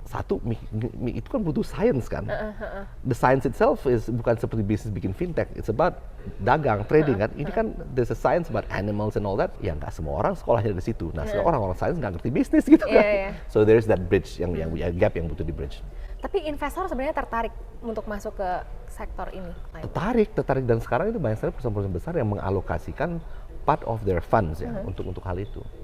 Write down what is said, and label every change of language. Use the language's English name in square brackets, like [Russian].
[Indonesian] Satu, itu kan butuh science kan. [English] The science itself is [Indonesian] bukan seperti bisnis bikin fintech, [English] it's about [Indonesian] dagang, [English] trading [Indonesian] kan. Ini kan [English] there's a science about animals and all that. [Indonesian] Ya nggak semua orang sekolahnya dari situ. Nah, orang-orang science nggak ngerti bisnis gitu kan. [English] So there's that bridge [Indonesian] yang gap yang butuh di bridge. Tapi investor sebenarnya tertarik untuk masuk ke sektor ini? Tertarik dan sekarang itu banyak sekali perusahaan-perusahaan besar yang mengalokasikan [English] part of their funds [Indonesian] ya untuk hal itu.